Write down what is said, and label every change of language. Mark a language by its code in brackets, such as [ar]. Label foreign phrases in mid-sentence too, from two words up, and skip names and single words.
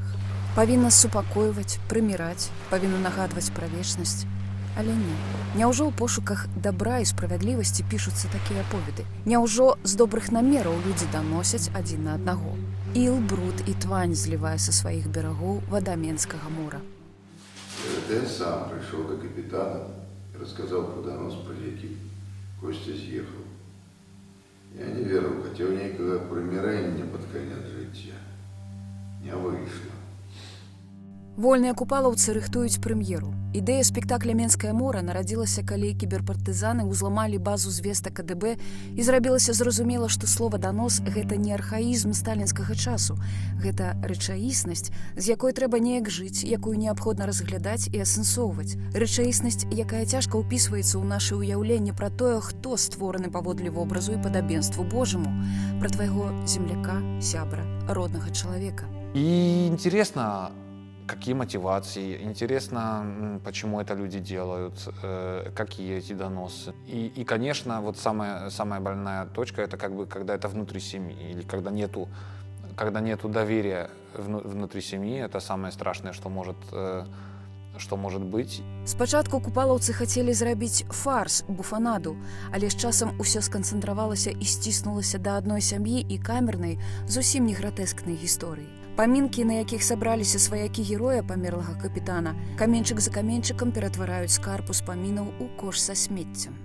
[be] Павінна супакойваць, прыміраць, павінна нагадваць пра вечнасць. Але не. Няўжо ў пошуках дабра і справядлівасці пішуцца такія аповеды? Няўжо з добрых намераў людзі даносяць адзін на аднаго? Іл, бруд і твань злівае са сваіх берагоў вада Менскага мора. [ru] Я сам пришел до капитана и рассказал про донос, про який Костя съехал. Я не верил, хотел некого примирения под конец життя. Не вышло. [be] Вольныя купалаўцы рыхтуюць прэм'еру. Ідэя спектакля «Менскае мора» нарадзілася, калі кіберпартызаны ўзламалі базу звестак КДБ і зрабілася зразумела, што слова «данос» — гэта не архаізм сталінскага часу. Гэта рэчаіснасць, з якой трэба неяк жыць, якую неабходна разглядаць і асэнсоўваць. Рэчаіснасць, якая цяжка ўпісваецца ў нашы ўяўленні пра тое, хто створаны паводле вобразу і падабенству Божаму, пра твайго земляка, сябра, роднага чалавека. [ru] И интересно, какие мотивации, интересно, почему это люди делают, какие эти доносы. И конечно, вот самая больная точка — это как бы, когда это внутри семьи, или когда нету доверия внутри семьи, это самое страшное, что может быть. [be] Спачатку купалаўцы хацелі зрабіць фарс, буфанаду, але з часам усё сканцэнтравалася і сціснулася да адной сям'і і камернай, зусім не гратэскнай гісторыі. Памінкі, на якіх сабраліся сваякі героя памерлага капітана, каменьчык за каменьчыкам ператвараюць скарб успамінаў у кош са смеццем.